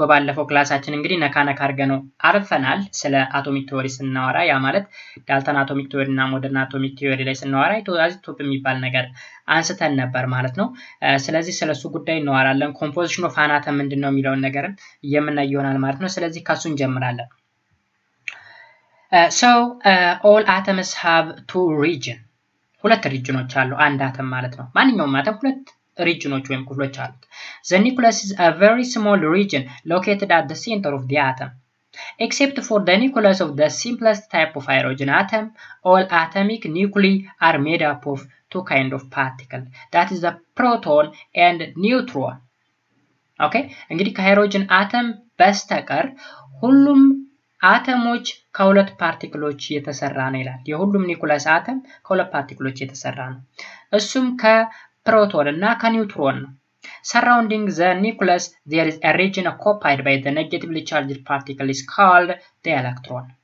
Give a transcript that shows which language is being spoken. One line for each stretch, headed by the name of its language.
Amharic: በባለፈው ክላሳችን እንግዲህ ነካ አድርገነው አርፈናል። ስለ አቶሚክ ቲዮሪ ስናወራ ያ ማለት ዳልተን አቶሚክ ቲዮሪ እና ሞደርን አቶሚክ ቲዮሪ ላይ ስናወራ አይዞቶፕ የሚባል ነገር አንስተን ነበር ማለት ነው። ስለዚህ ስለሱ ጉዳይ እናወራለን። ኮምፖዚሽን ኦፍ አን አተም ምንድነው የሚለውን ነገርም የምናይ ይሆናል ማለት ነው። ስለዚህ ከሱ እንጀምራለን።
English: So all atoms have two regions
Amharic: ሁለት ሪጅኖች አሉ አንድ አተም ማለት ነው። ማንኛውም አተም ሁለት regions ወይም ክፍሎች አሉት።
English: The nucleus is a very small region located at the center of the atom. Except for the nucleus of the simplest type of hydrogen atom, all atomic nuclei are made up of two kinds of particles. That is the proton and neutron. Okay?
Amharic: እንግዲህ ከሃይድሮጅን አተም በስተቀር ሁሉም አተሞች ከሁለት ፓርቲክሎች የተሰራ ነው ይላል። የሁሉም ኒኩለስ አተም ከሁለት ፓርቲክሎች የተሰራ ነው። እሱም ከፕሮቶን እና ከኒውትሮን ነው።
English: Surrounding the nucleus there is a region occupied by the negatively charged particle is called the electron.